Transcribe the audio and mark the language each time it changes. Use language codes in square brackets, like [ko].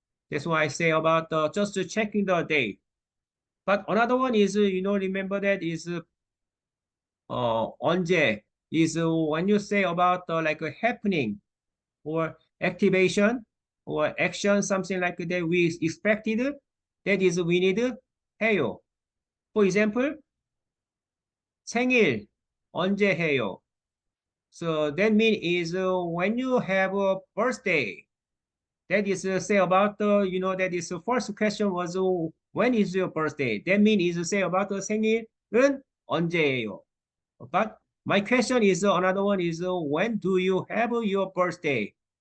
[en] That's why I say about just checking the date. But another one is, remember that is 언제 is when you say about like a happening or activation or action, something like that we expected, that is we need 해요. For example, [ko] 생일 언제 해요? [en] So that means is when you have a birthday. That is say about that is the first question was when is your birthday? That means is say about [ko] 생일은 언제예요? [en] But my question is another one is when do you have your birthday?